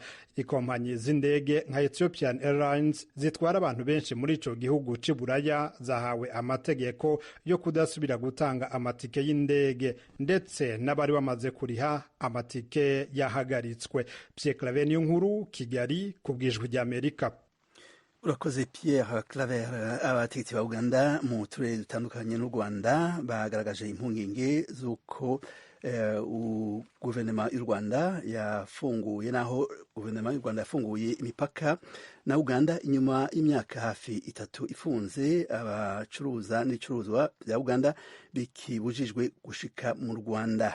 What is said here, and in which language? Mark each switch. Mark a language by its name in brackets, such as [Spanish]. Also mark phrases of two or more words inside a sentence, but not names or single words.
[Rundi] Ikompanyi z'indege nka Ethiopian Airlines zitwara abantu benshi muri ico gihugu c'Iburaya zahawe amategeko yo kudasubira gutanga amatike y'indege, ndetse n'abari bamaze kuriha amatike yahagaritswe. [Kinyarwanda] Pierre Claver Nkuru, Kigali, kubw'Ijwi ry'Amerika. [Rundi] Urakoze Pierre Claver. Abategetsi ba Uganda mu turere dutandukanye n'u Rwanda bagaragaje impungenge z'uko guverinoma y'u Rwanda yafunguye imipaka na Uganda inyuma y'imyaka hafi 3 ifunze. Abacuruza n'icuruzwa bya Uganda bikibujijwe gushika mu Rwanda.